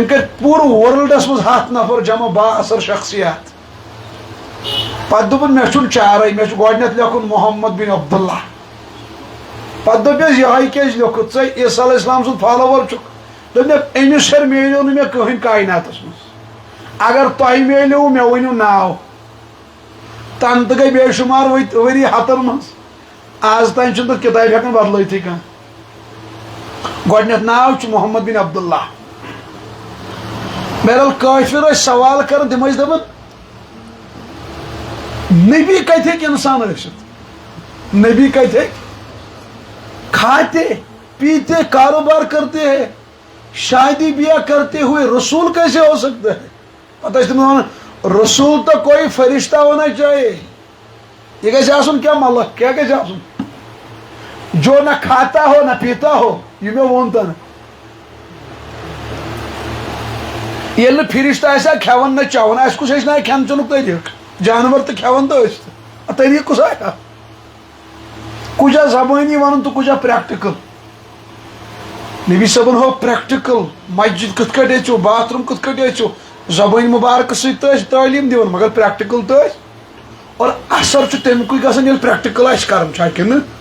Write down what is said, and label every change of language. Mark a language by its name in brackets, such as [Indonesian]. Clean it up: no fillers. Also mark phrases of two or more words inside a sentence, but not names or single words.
[Kashmiri] کٔرۍ پوٗرٕ ورلڈس منٛز 100 نفر جمع با اثر شخصیات پتہٕ دوٚپُن مےٚ چھُنہٕ چارے مےٚ چھُ گۄڈٕنیتھ لیکھُن محمد بن عبداللہ پتہٕ دوٚپیس یِہوے کیازِ لیوکھُتھ ژٕ [Arabic] عیسیٰ علیہ السلام [Kashmiri] سُنٛد فالوور چھُکھ دوٚپ مےٚ أمِس ہیٚرِ میلیو نہٕ مےٚ کٕہٕنۍ کایناتس منٛز اگر تۄہہِ میلیو مےٚ ؤنِو ناو تنہٕ تہِ گٔے بے شُمار ؤری 100 منٛز آز تانۍ چھُنہٕ تتھ کِتابہِ ہٮ۪کان بدلٲیتھٕے کانٛہہ گۄڈٕنیتھ ناو چھُ محمد بن عبداللہ بہرحال کٲفر ٲسۍ سوال کران تِم ٲسۍ دپان نبی کتہِ ہیٚکہِ انسان ٲسِتھ نبی کتہِ ہیٚکہِ [Urdu] کھاتے پیتے کاروبار کرتے ہیں شادی بیاہ کرتے ہوئے رسول کیسے ہو سکتا ہے [Kashmiri] پتہ ٲسۍ تِم ونان [Urdu] رسول تو کوئی فرشتہ ہونا چاہیے [Kashmiri] یہ گژھِ آسُن کیٛاہ ملک کیٛاہ گژھِ آسُن [Urdu] جو نہ کھاتا ہو نہ پیتا ہو [Kashmiri] یہ مےٚ ووٚن تنہٕ ییٚلہِ نہٕ فرشتہٕ آسہِ ہا کھٮ۪وان نہ چٮ۪وان اَسہِ کُس ہیٚچھنایہِ کھٮ۪ن چٮ۪نُک طریٖقہٕ جانور تہِ کھٮ۪وان تہٕ أسۍ تہِ طریٖقہٕ کُس آسہِ ہا کُجا زبٲنی ونُن تہٕ کُجا پریکٹِکل نبی صٲبن ہوو پریکٹِکل مسجد کِتھ کٲٹھۍ أژِو باتھ روٗم کِتھ کٲٹھۍ أژِو زبٲنۍ مُبارکہٕ سۭتۍ تہِ ٲسۍ تعلیٖم دِوان مگر پریکٹِکل تہِ ٲسۍ اور اثر چھُ تَمِکُے گژھان ییٚلہِ پریکٹِکل آسہِ کرُن چھا کِنہٕ